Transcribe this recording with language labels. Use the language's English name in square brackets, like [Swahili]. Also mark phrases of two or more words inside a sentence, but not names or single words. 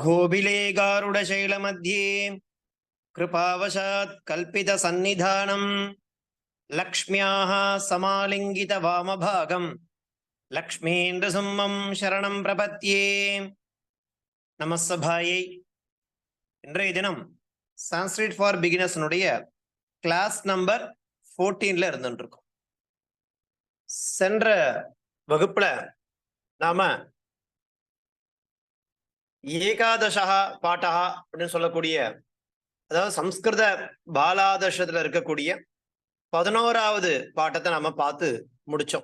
[Sanskrit] अहोबिले गारुडशैलमध्ये कृपावशात् कल्पितसन्निधानं लक्ष्म्याः समालिङ्गितवामभागं लक्ष्मीन्द्रसिंहं शरणं प्रपद्ये. [Tamil] நமஸ்தபாயை. இன்றைய தினம் சான்ஸ்கிரிட் ஃபார் பிகினர்ஸ்னுடைய [English] class number [Tamil] 14ல இருந்துருக்கோம். சென்ற வகுப்புல நாம ஏகாதசா பாட்டா அப்படின்னு சொல்லக்கூடிய, அதாவது சம்ஸ்கிருத பாலாதர்ஷத்துல இருக்கக்கூடிய 11வது பாட்டத்தை நாம பார்த்து முடிச்சோம்.